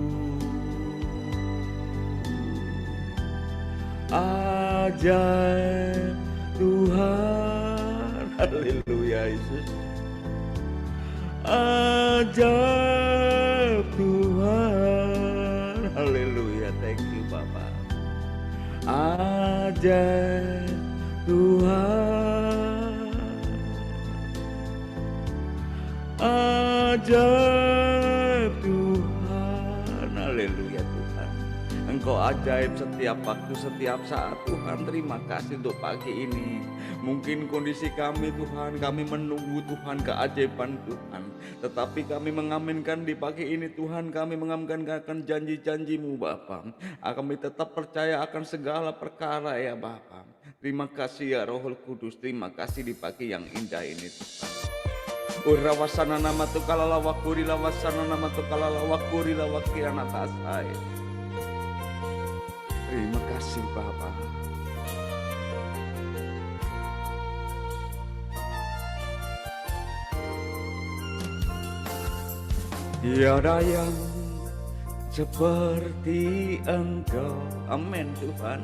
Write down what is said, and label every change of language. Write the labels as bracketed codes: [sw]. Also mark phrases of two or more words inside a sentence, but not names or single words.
[id] Ajaib Tuhan. Haleluya Yesus. Ajaib Tuhan. Haleluya, [en] thank you [id] Bapak. Ajaib Tuhan. Ajaib Tuhan. Haleluya Tuhan. Engkau ajaib setiap waktu, setiap saat Tuhan. Terima kasih untuk pagi ini. Mungkin kondisi kami Tuhan, kami menunggu Tuhan keajaiban Tuhan. Tetapi kami mengaminkan di pagi ini Tuhan, kami mengaminkan akan janji-janji-Mu Bapa. Kami tetap percaya akan segala perkara ya Bapa. Terima kasih ya Roh Kudus, terima kasih di pagi yang indah ini Tuhan. Urawasana nama Tukala wakuri lawasana nama Tukala wakuri lawakiana tasai. Terima kasih Bapa. Tiada yang seperti Engkau, amin Tuhan.